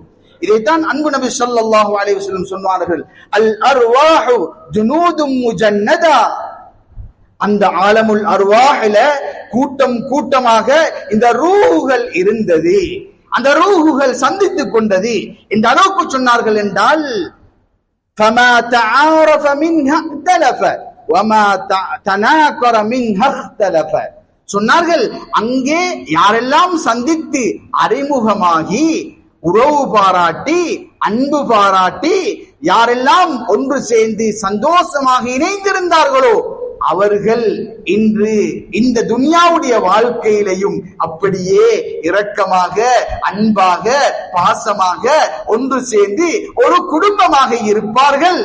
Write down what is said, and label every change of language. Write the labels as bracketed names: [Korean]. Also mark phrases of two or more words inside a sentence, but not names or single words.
[Tamil] இதைத்தான் அன்பு நபி [Arabic] صلى الله عليه وسلم [Tamil] சொன்னார்கள், [Arabic] الأرواح جنود مجندة. [Tamil] அந்த ஆலமுல் அர்வாஹில கூட்டம் கூட்டமாக இந்த ரூஹுகள் இருந்தது, அந்த ரூஹுகள் சந்தித்துக் கொண்டது. இந்த அளவுக்கு சொன்னார்கள் என்றால் [Arabic] فما تعارف منها اختلف وما تناكر منها اختلف. [Tamil] சொன்னார்கள், அங்கே யாரெல்லாம் சந்தித்து அறிமுகமாகி உறவு பாராட்டி அன்பு பாராட்டி யாரெல்லாம் ஒன்று சேர்ந்து சந்தோஷமாக இணைந்திருந்தார்களோ அவர்கள் இன்று இந்த துன்யாவுடைய வாழ்க்கையிலையும் அப்படியே இரக்கமாக அன்பாக பாசமாக ஒன்று சேர்ந்து ஒரு குடும்பமாக இருப்பார்கள்.